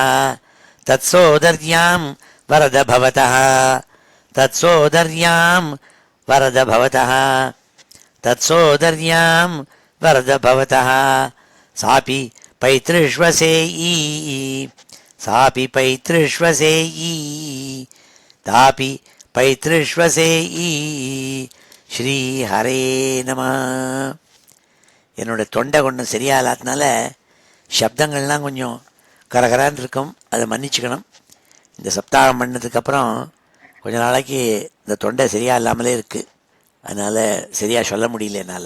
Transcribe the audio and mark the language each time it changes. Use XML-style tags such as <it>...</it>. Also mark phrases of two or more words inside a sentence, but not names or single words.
<sa>तत्सोदर्यां वरद भवतः तत्सोदर्यां वरद भवतः तत्सोदर्यां वरद भवतः सापि पैतृष्वसेयी सापि पैतृष्वसेयी तापि पैतृष्वसेयी श्री हरे नम.</sa> <ta>என்னோட தொண்டை கொஞ்சம் சரியாகாதனால சப்தங்கள்லாம் கொஞ்சம் கரகரான்னு இருக்கும், அதை மன்னிச்சுக்கணும். இந்த சப்தாகம் பண்ணதுக்கப்புறம் கொஞ்ச நாளைக்கு இந்த தொண்டை சரியாக இல்லாமலே இருக்குது, அதனால் சரியாக சொல்ல முடியல என்னால்.</ta>